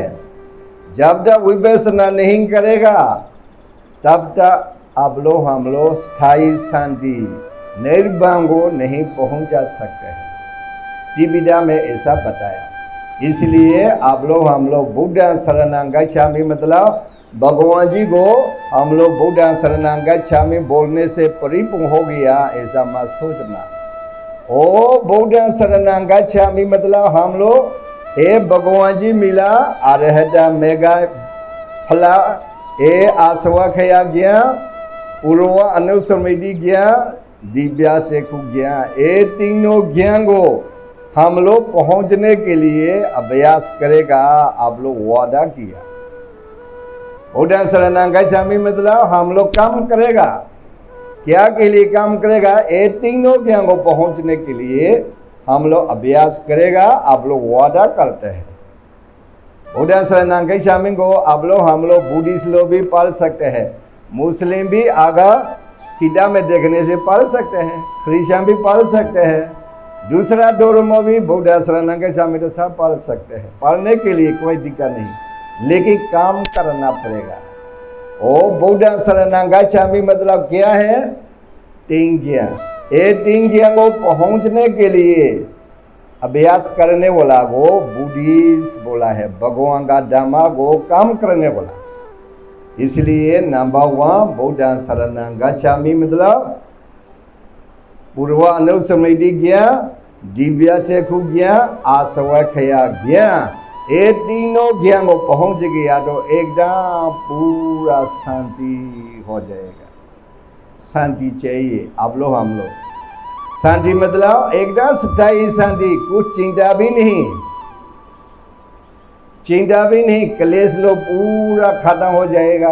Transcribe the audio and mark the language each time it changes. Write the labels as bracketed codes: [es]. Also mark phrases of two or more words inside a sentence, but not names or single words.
[hi] जब तक विपश्यना नहीं करेगा तब तक आप लोग हम लोग स्थायी शांति निर्वाण को नहीं पहुंचा सकते हैं। त्रिविधा में ऐसा बताया। इसलिए आप लोग हम लोग [pi] बुद्ध शरणं गच्छामि [hi] मतलब भगवान जी को हम लोग [pi] बुद्ध शरणं गच्छामि [hi] बोलने से परिपूर्ण हो गया, ऐसा मत सोचना। ओ [pi] बुद्ध शरणं गच्छामि [hi] मतलब हम लोग ए भगवान जी मिला अरहता मेगा फला ए आसवा खया ज्ञान, पूर्व अनुस्मृति ज्ञान, दिव्या चक्षु ज्ञान, ये तीनों ज्ञान को हम लोग पहुंचने के लिए अभ्यास करेगा। आप लोग वादा किया [pi] बुद्ध शरणं गच्छामि [hi] मतलब हम लोग काम करेगा। क्या के लिए काम करेगा? ये तीनों ज्ञान को पहुंचने के लिए हम लोग अभ्यास करेगा। आप लोग वादा करते हैं। [pi] बुद्ध शरणं गच्छामि [hi] को आप लोग हम लोग बुद्धिस्ट लोग भी पढ़ सकते हैं, मुस्लिम भी आगा किताब में देखने से पढ़ सकते हैं, क्रिश्चियन भी पढ़ सकते हैं, दूसरा धर्म भी [pi] बुद्ध शरणं गच्छामि [hi] तो सब पढ़ सकते हैं। पढ़ने के लिए कोई दिक्कत नहीं, लेकिन काम करना पड़ेगा। ओ [pi] बुद्ध शरणं गच्छामि [hi] मतलब क्या है? 3 ज्ञान। ये 3 ज्ञान को पहुंचने के लिए अभ्यास करने वाला को बुद्धिस्ट बोला है, भगवान का धर्म को काम करने वाला। इसलिए नंबर 1 [pi] बुद्ध शरणं गच्छामि [hi] मतलब पूर्व अनुस्मृति ज्ञान, दिव्या चक्षु ज्ञान, आसवा खया ज्ञान, ये तीनों ज्ञान को पहुंच गया तो एकदम पूरा शांति हो जाएगा। शांति चाहिए आप लोग हम लोग। शांति मतलब एकदम स्थायी शांति, कुछ चिंता भी नहीं, चिंता भी नहीं, क्लेश लो पूरा खत्म हो जाएगा।